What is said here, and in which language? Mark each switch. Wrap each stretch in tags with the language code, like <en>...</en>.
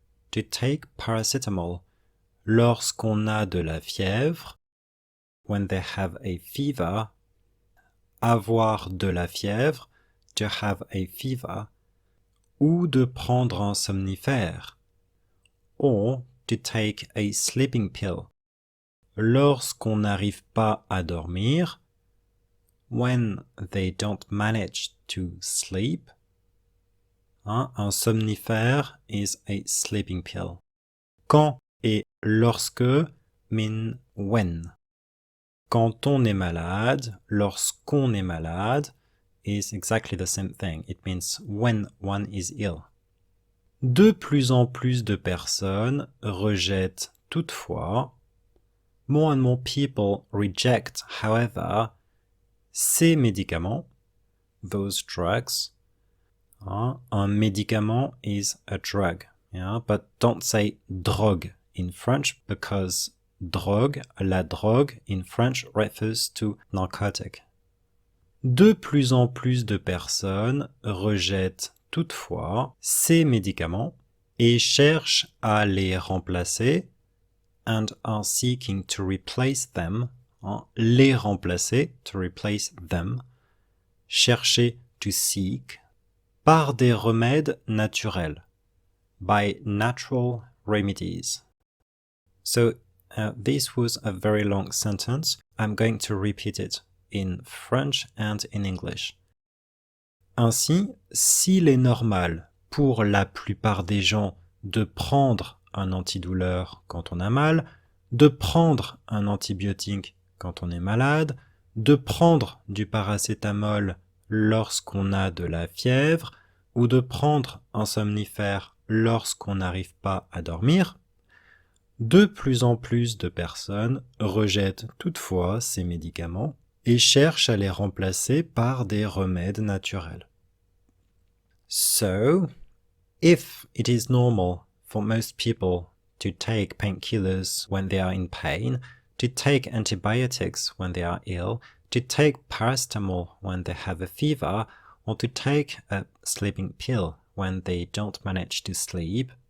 <en>To take paracetamol.</en> <fr>Lorsqu'on a de la fièvre.</fr> <en>When they have a fever.</en> <fr>Avoir de la fièvre.</fr> <en>To have a fever.</en> <fr>Ou de prendre un somnifère.</fr> <en>Or to take a sleeping pill.</en> <fr>Lorsqu'on n'arrive pas à dormir.</fr> <en>When they don't manage to sleep. Un somnifère is a sleeping pill. Quand et lorsque mean when.</en> <fr>Quand on est malade, lorsqu'on est malade</fr> <en>is exactly the same thing. It means when one is ill.</en> <fr>De plus en plus de personnes rejettent toutefois.</fr> <en>More and more people reject, however,</en> <fr>ces médicaments,</fr> <en>those drugs. Un médicament is a drug, yeah? But don't say drogue in French because drogue, la drogue in French refers to narcotic.</en> <fr>De plus en plus de personnes rejettent toutefois ces médicaments et cherchent à les remplacer</fr> <en>and are seeking to replace them,</en> <fr>les remplacer,</fr> <en>to replace them,</en> <fr>chercher,</fr> <en>to seek,</en> <fr>par des remèdes naturels,</fr> <en>by natural remedies. So this was a very long sentence. I'm going to repeat it in French and in English.</en> <fr>Ainsi, s'il est normal pour la plupart des gens de prendre un antidouleur quand on a mal, de prendre un antibiotique quand on est malade, de prendre du paracétamol lorsqu'on a de la fièvre, ou de prendre un somnifère lorsqu'on n'arrive pas à dormir, de plus en plus de personnes rejettent toutefois ces médicaments et cherchent à les remplacer par des remèdes naturels.</fr> <en>So, if it is normal for most people to take painkillers when they are in pain, to take antibiotics when they are ill, to take paracetamol when they have a fever, or to take a sleeping pill when they don't manage to sleep.</en>